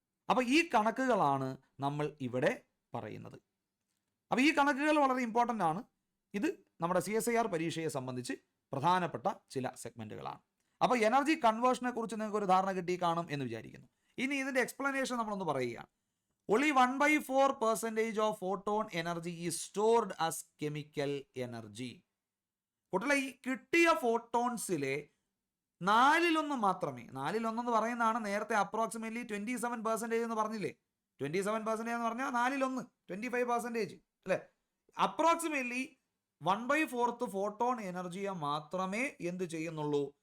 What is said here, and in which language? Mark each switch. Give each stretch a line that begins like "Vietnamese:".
Malayalam: അപ്പോൾ ഈ കണക്കുകളാണ് നമ്മൾ ഇവിടെ പറയുന്നത്. അപ്പോൾ ഈ കണക്കുകൾ വളരെ ഇമ്പോർട്ടൻ്റ് ആണ്. ഇത് നമ്മുടെ CSIR പരീക്ഷയെ സംബന്ധിച്ച് പ്രധാനപ്പെട്ട ചില സെഗ്മെൻറ്റുകളാണ്. അപ്പോൾ എനർജി കൺവേർഷനെ കുറിച്ച് നിങ്ങൾക്ക് ഒരു ധാരണ കിട്ടി കാണും എന്ന് വിചാരിക്കുന്നു. ഇനി ഇതിൻ്റെ എക്സ്പ്ലനേഷൻ നമ്മളൊന്ന് പറയുകയാണ്.
English: Only 1/4% of photon energy is stored as chemical energy.
Malayalam: കൂട്ടത്തിലെ ഈ കിട്ടിയ ഫോട്ടോൺസിലെ 1/4 മാത്രമേ, 1/4 എന്ന് പറയുന്നതാണ് നേരത്തെ അപ്രോക്സിമേറ്റ്ലി 27% എന്ന് പറഞ്ഞില്ലേ? 27% എന്ന് പറഞ്ഞാൽ 1/4, 25% അല്ലേ? അപ്രോക്സിമേറ്റ്ലി 1/4 ഫോട്ടോൺ എനർജിയെ മാത്രമേ എന്ത് ചെയ്യുന്നുള്ളൂ?